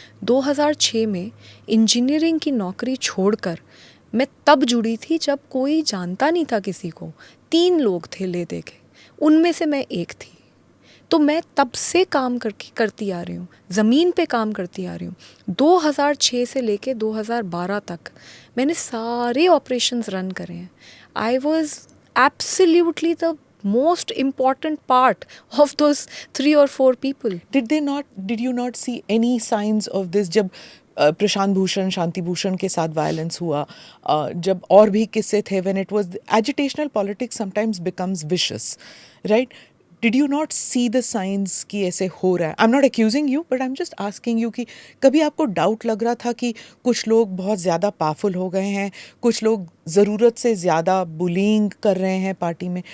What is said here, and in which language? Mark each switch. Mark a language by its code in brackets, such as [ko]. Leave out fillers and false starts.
[hi] 2006 में इंजीनियरिंग की नौकरी छोड़कर मैं तब जुड़ी थी जब कोई जानता नहीं था किसी को। 3 लोग थे ले दे के, उनमें से मैं एक थी। तो मैं तब से काम करती आ रही हूँ, ज़मीन पे काम करती आ रही हूँ। 2006 से लेके 2012 तक मैंने सारे ऑपरेशंस रन करे हैं। [en] I was absolutely the most important part of those 3 or 4 people. Did you not see any signs of this? [hi] जब प्रशांत भूषण, शांति भूषण के साथ वायलेंस हुआ, जब और भी किस्से थे, [en] When it was agitational politics sometimes becomes vicious, right? Did you not see the signs [hi] कि ऐसे हो रहा है? [en] I am not accusing you, but I am just asking you [hi] कि कभी आपको डाउट लग रहा था कि कुछ लोग बहुत ज़्यादा पावरफुल हो गए हैं, कुछ लोग ज़रूरत से ज़्यादा बुलिंग कर रहे हैं पार्टी में?